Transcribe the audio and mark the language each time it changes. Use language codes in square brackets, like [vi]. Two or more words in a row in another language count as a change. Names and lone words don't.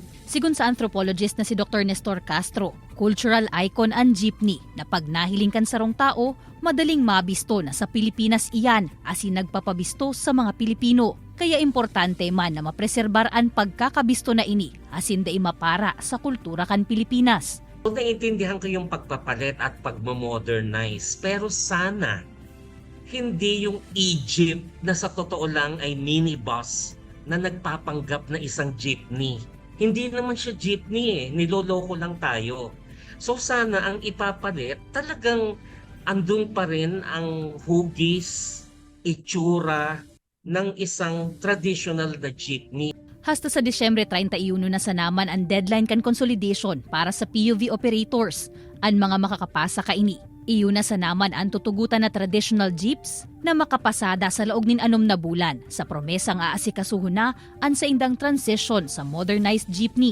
[bik] Sigun sa anthropologist na si Dr. Nestor Castro, [en] cultural icon [bik] ang jeepney na pag nahiling kan sarong tao, madaling mabisto na sa Pilipinas iyan asin nagpapabisto sa mga Pilipino. Kaya importante man na mapreserbar ang pagkakabisto na ini asin da mapara sa kultura kan Pilipinas. [tl] So, naiintindihan ko yung pagpapalit at pagmamodernize. Pero sana, hindi yung Egypt na sa totoo lang ay minibus na nagpapanggap na isang jeepney. Hindi naman siya jeepney niloloko lang tayo. So sana ang ipapalit talagang andun pa rin ang hugis, itsura ng isang traditional na jeepney. [bik] Hasta sa Disyembre 31 na sa naman ang deadline kan consolidation para sa PUV operators, ang mga makakapasa kaini. Iyon na sa naman ang tutugutan na [en] traditional jeeps [bik] na makapasada sa laog nin 6 na bulan sa promesang aasikasuhon na ang sa indang transition sa [en] modernized jeepney.